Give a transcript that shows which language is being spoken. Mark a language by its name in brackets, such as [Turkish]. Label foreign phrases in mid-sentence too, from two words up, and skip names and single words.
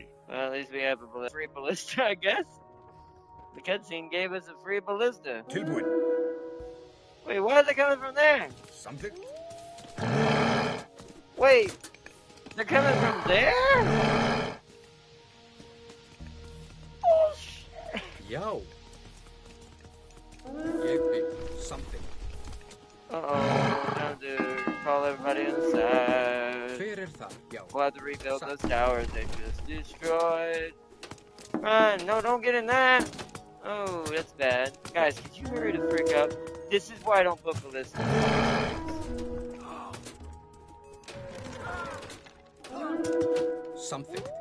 [English] Well, at least we have a free ballista, I guess. The cutscene gave us a free ballista. [Icelandic] Tilbuin. [English] Wait, why are they coming from there? Something? Wait, they're coming from there? [Icelandic] Já. Ég vil something. [English] Uh-oh, time to call everybody inside. [Icelandic] Hver það? Já. [English] We'll have to rebuild those towers they just destroyed. Run! No, don't get in that! Oh, that's bad. Guys, could you hurry the frick up? This is why I don't put ballistic. Something.